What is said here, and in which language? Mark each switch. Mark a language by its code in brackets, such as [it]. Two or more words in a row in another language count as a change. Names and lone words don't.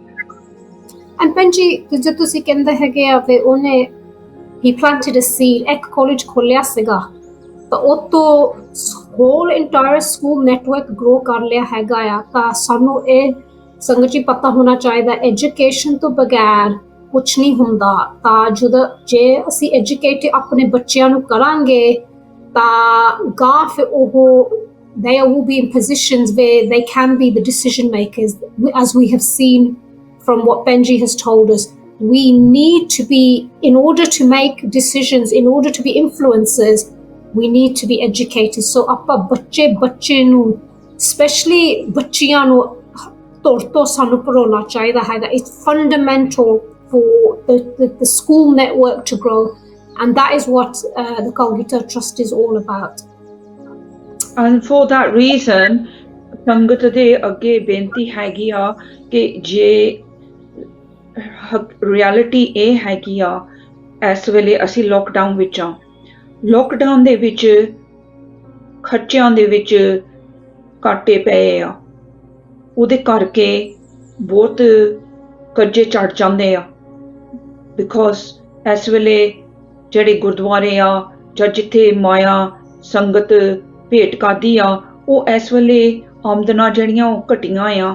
[pa] ਐਂਡ ਭੈਣਜੀ ਜੇ ਤੁਸੀਂ ਕਹਿੰਦੇ ਹੈਗੇ ਆ ਤੇ ਉਹਨੇ ਹੀ [en] planted a seed, [pa] ਇੱਕ ਕਾਲਜ ਖੋਲਿਆ ਸੀਗਾ, ਤਾਂ ਉਹ ਤੋਂ [en] whole entire school network grow [pa] ਕਰ ਲਿਆ ਹੈਗਾ ਆ। ਤਾਂ ਸਾਨੂੰ ਇਹ ਸੰਗਤ ਜੀ ਪਤਾ ਹੋਣਾ ਚਾਹੀਦਾ, ਐਜੂਕੇਸ਼ਨ ਤੋਂ ਬਗੈਰ ਕੁਛ ਨਹੀਂ ਹੁੰਦਾ। ਤਾਂ ਜੇ ਅਸੀਂ ਐਜੂਕੇਟ ਆਪਣੇ ਬੱਚਿਆਂ ਨੂੰ ਕਰਾਂਗੇ ਤਾਂ ਗਾਂ ਫਿਰ ਉਹ [en] they will be in positions where they can be the decision makers, as we have seen from what Benji has told us. We need to be, in order to make decisions, in order to be influencers, we need to be educated. [pa] So ਆਪਾਂ ਬੱਚੇ ਨੂੰ especially ਬੱਚਿਆਂ ਨੂੰ ਤੌਰ ਤੋਂ ਸਾਨੂੰ ਪੜ੍ਹਾਉਣਾ ਚਾਹੀਦਾ ਹੈਗਾ। [en] It's fundamental for the school network to grow, and that is what the Kalgita Trust is all about. And for that reason [pa] ਸੰਗਤ ਦੇ ਅੱਗੇ ਬੇਨਤੀ ਹੈਗੀ ਆ ਕਿ ਜੇ ਰਿਐਲਿਟੀ ਇਹ ਹੈਗੀ ਆ, ਇਸ ਵੇਲੇ ਅਸੀਂ ਲੋਕਡਾਊਨ ਵਿੱਚ ਆ, ਲੋਕਡਾਊਨ ਦੇ ਵਿੱਚ ਖਰਚਿਆਂ ਦੇ ਵਿੱਚ ਘਾਟੇ ਪਏ ਆ, ਉਹਦੇ ਕਰਕੇ ਬਹੁਤ ਕਰਜ਼ੇ ਚੜ ਜਾਂਦੇ ਆ, ਬਿਕੋਜ਼ ਇਸ ਵੇਲੇ ਜਿਹੜੇ ਗੁਰਦੁਆਰੇ ਆ ਜਾਂ ਜਿੱਥੇ ਮਾਇਆ ਸੰਗਤ ਭੇਟ ਕਰਦੀ ਆ, ਉਹ ਇਸ ਵੇਲੇ ਆਮਦਨਾਂ ਜਿਹੜੀਆਂ ਉਹ ਘਟੀਆਂ ਆ।